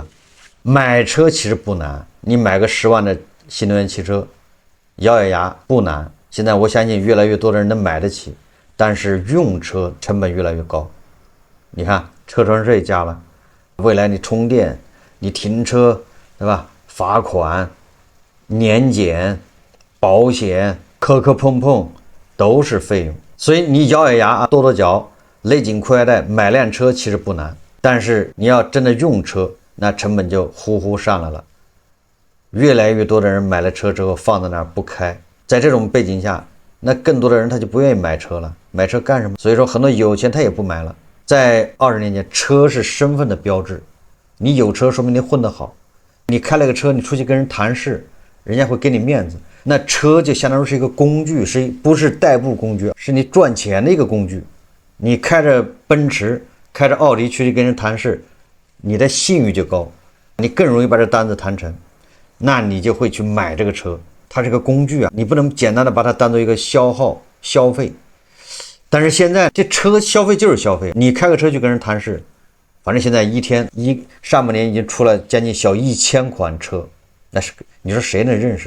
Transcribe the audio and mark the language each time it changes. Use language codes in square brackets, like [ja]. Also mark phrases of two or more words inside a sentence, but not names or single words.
[zh] 買車其實不難，你買個10萬的新能源汽車，咬咬牙不難。現在我相信越來越多的人能買得起，但是用車成本越來越高。你看車船稅加了，未來你充電、你停車，對吧？罰款、年檢、保險、磕磕碰碰都是費用。所以你咬咬牙跺跺腳，勒緊褲腰帶買輛車其實不難，但是你要真的用車，那成本就呼呼上來了。越來越多的人買了車之後放在那兒不開，在這種背景下，那更多的人他就不願意買車了。買車幹什麼？所以說很多有錢他也不買了。在20年前，車是身份的標誌， 你有車說明你混得好，你开了个車，你出去跟人谈事，人家会给你面子。那车就相当于是一个工具，不是代步工具，是你賺錢的一個工具。你開着奔馳，開着奧迪去跟人談事，你的信譽就高，你更容易把這單子談成，那你就會去買這個車。它是個工具啊，你不能簡單的把它當做一個消耗消費。但是現在這車消費就是消費，你開個車去跟人談事，反正現在上半年已經出了將近小1000款車，那是你說誰能認識？